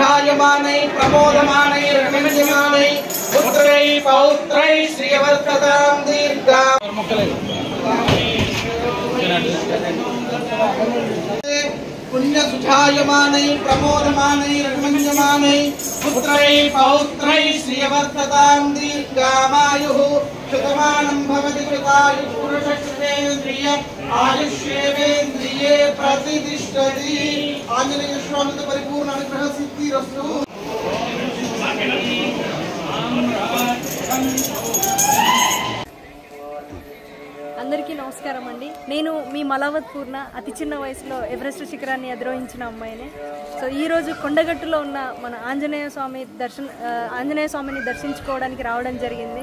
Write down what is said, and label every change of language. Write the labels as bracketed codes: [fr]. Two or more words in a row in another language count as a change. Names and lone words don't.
[sa] सुधायमानै प्रमोदमानै रमण्यमानै पुत्रै पौत्रै श्रियवर्धतां दीर्घां पुण्य सुधायमानै प्रमोदमानै रमण्यमानै पुत्रै पौत्रै श्रियवर्धतां दीर्घामायुः शतमानं भवति कृतायुः पुरुषश्रेन्द्रिय आयुष्येवेन्द्रिये प्रतिष्ठति। आंजनेय स्वामी परिपूर्ण अनुग्रह सिद्धिरस्तु। [te] అందరికీ నమస్కారం అండి. నేను మీ మలావత్ పూర్ణ, అతి చిన్న వయసులో ఎవరెస్ట్ శిఖరాన్ని అధిరోహించిన అమ్మాయిని. సో ఈరోజు కొండగట్టులో ఉన్న మన ఆంజనేయ స్వామిని దర్శించుకోవడానికి రావడం జరిగింది.